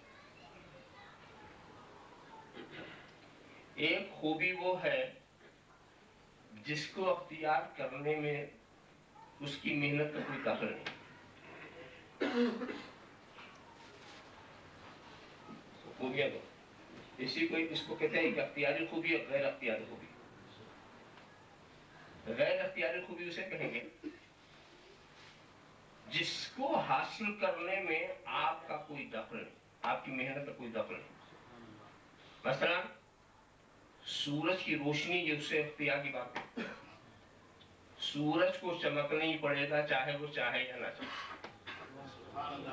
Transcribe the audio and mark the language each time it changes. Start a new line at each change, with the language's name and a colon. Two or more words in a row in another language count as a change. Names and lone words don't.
Urdu: ایک خوبی وہ ہے جس کو اختیار کرنے میں اس کی محنت کا کوئی دخل نہیں۔ خوبیاں دو، اس کو کہتے ہیں کہ اختیاری خوبی اور غیر اختیاری خوبی۔ غیر اختیاری خوبی اسے کہیں گے جس کو حاصل کرنے میں آپ کا کوئی دخل نہیں، آپ کی محنت کا کوئی دخل نہیں۔ مثلا سورج کی روشنی، یہ اسے اختیار کی بات ہے۔ سورج کو چمکنا ہی پڑے گا، چاہے وہ چاہے یا نہ چاہے۔